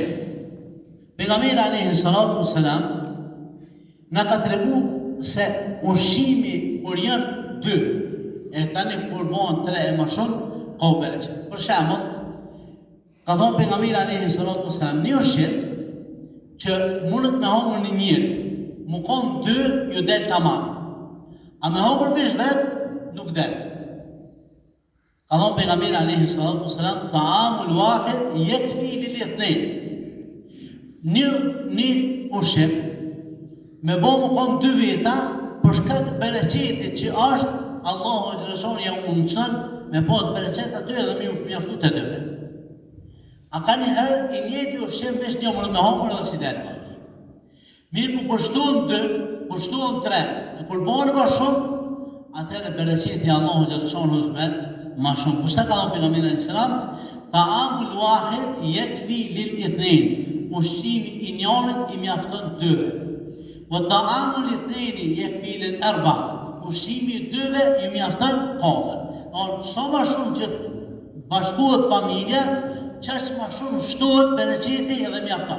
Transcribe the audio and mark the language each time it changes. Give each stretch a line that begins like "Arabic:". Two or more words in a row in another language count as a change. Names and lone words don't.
Albanian: Pejgamberi
Arabic: عليه الصلاة والسلام
Albanian: na ka tregu se ushqimi kur janë dy, e tani kur bëhen 3 e më shumë, ka bereqet. Për shembull, ka thonë pejgamberi
Arabic: عليه الصلاة والسلام,
Albanian: një ushqim që mundet me hangër një njeri, mu konë 2, ju del tamam. A me hangër vesh vetë, nuk del. Ka thonë pejgamberi
Arabic: عليه الصلاة والسلام, طعام الواحد يكفي الاثنين.
Albanian: Një ushqim me bo më konë 2 veta, për shkak të bereqetit që është, Allahu e Gjellëshon ja mundësën me pas bereqet aty edhe mi mjaftu të dyve. A ka një herë i njëti ushqim vesh një mërë me hangër edhe si delë. Mirë për kushtuan 2, kushtuan 3, e kur bënë më shumë, atëherë bereqeti Allahu e Gjellëshon hëzmet ma shumë. Kushta ka thonë pejgamberi
Arabic: عليه السلام, طعام الواحد يكفي الاثنين.
Albanian: Ushqimi i njërit i mjafton 2.
Arabic: وطعام الاثنين يكفي الأربعة.
Albanian: Ushqimi i 2 i mjafton 4. Sa më shumë që bashkohet familja, çaq më shumë shtohet bereqeti edhe mjafton.